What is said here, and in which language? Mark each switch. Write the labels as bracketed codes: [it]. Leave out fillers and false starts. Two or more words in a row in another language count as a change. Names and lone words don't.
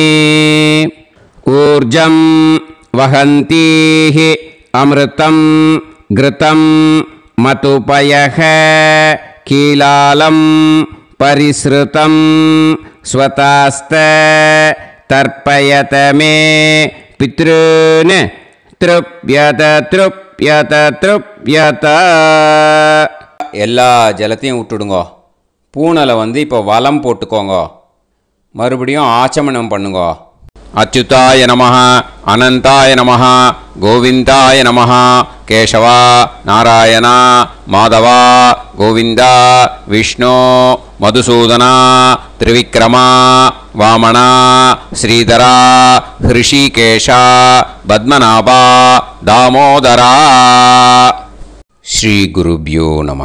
[sa] ऊर्जं वहन्तीः अमृतं घृतं मतुपयः कीलालं परिसृतं स्वतास्त तर्पयत मे पितॄन् तृप्यत तृप्यत तृप्यत [ta] எல்லா ஜலத்தையும் விட்டுடுங்கோ பூனலை இப்போ வலம் போட்டுக்கோங்க மறுபடியும் ஆச்சமனம் பண்ணுங்கோ [sa] अच्युताय नमः अनन्ताय नमः गोविन्दाय नमः केशव नारायण माधव गोविन्द विष्णु मधुसूदन त्रिविक्रम वामन श्रीधर हृषीकेश पद्मनाभ दामोदर श्री गुरुभ्यो नमः.